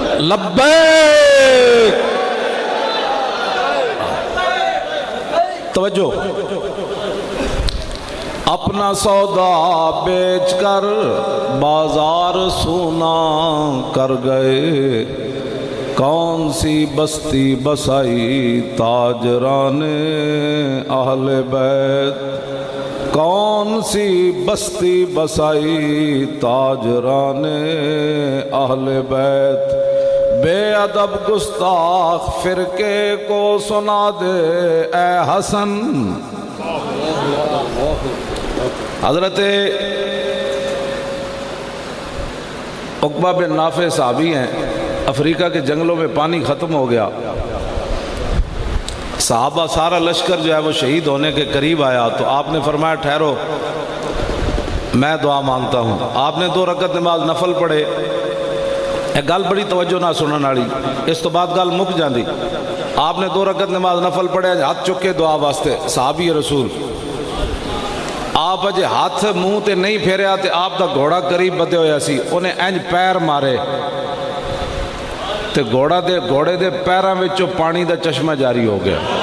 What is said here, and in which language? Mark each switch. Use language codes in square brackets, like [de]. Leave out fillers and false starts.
[ur] لبیک، توجہ، اپنا سودا بیچ کر بازار سونا کر گئے، کون سی بستی بسائی تاجران اہل بیت، کون سی بستی بسائی تاجران اہل بیت، بے ادب گستاخ فرقے کو سنا دے اے حسن. حضرت عقبہ بن نافع صحابی ہیں، افریقہ کے جنگلوں میں پانی ختم ہو گیا، صحابہ سارا لشکر جو ہے وہ شہید ہونے کے قریب آیا، تو آپ نے فرمایا ٹھہرو میں دعا مانگتا ہوں. آپ نے 2 رکعت نماز نفل پڑھے. [pa] ایک گل بڑی توجہ نہ سنن والی، اس تو بعد گل مک جاندی. آپ نے 2 رکعت نماز نفل پڑھے، ہاتھ چک کے دعا واسطے. صحابی رسول آپ اجے ہاتھ منہ تے نہیں پھیریا تے آپ دا گھوڑا قریب بدے ہویا سی، انہیں انج پیر مارے تے گھوڑے دے پیراں وچوں پانی دا چشمہ جاری ہو گیا.